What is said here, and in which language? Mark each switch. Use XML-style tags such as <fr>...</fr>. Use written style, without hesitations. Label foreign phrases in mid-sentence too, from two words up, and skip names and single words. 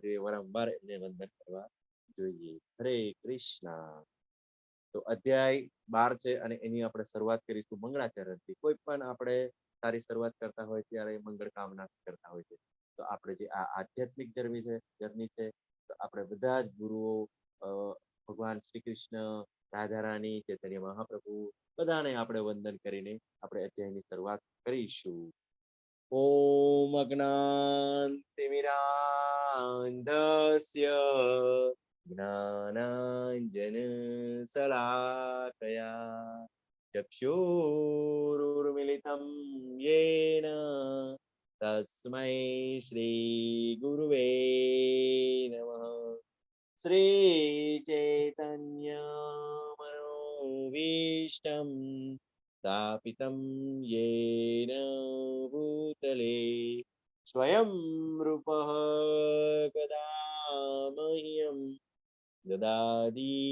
<gu>જોઈએ વારંવાર એમને વંદન કરવા જોઈએ હરે કૃષ્ણ તો અધ્યાય 12 છે અને એની આપણે શરૂઆત કરીશું મંગળાચરણથી કોઈ પણ આપણે સારી શરૂઆત કરતા હોય ત્યારે મંગળ કામના કરતા હોય છે તો આપણે જે આ આધ્યાત્મિક જર્ની છે તો આપણે બધા જ ગુરુઓ ભગવાન શ્રી કૃષ્ણ રાધા રાણી ચૈતન્ય મહાપ્રભુ બધાને આપણે વંદન કરીને આપણે અધ્યાયની શરૂઆત કરીશું ઓમ</gu> <sa>અજ્ઞાનતિમિરાન્ધસ્ય જ્ઞાનાંજનશલાકયા ચક્ષુરુર્મિલિतं येन तस्मै श्रीगुरुवे नमः श्रीचैतन्यमनोभीष्टं स्थापितं येन भूतले स्वयं रूपः कदा मह्यं ददाति</sa>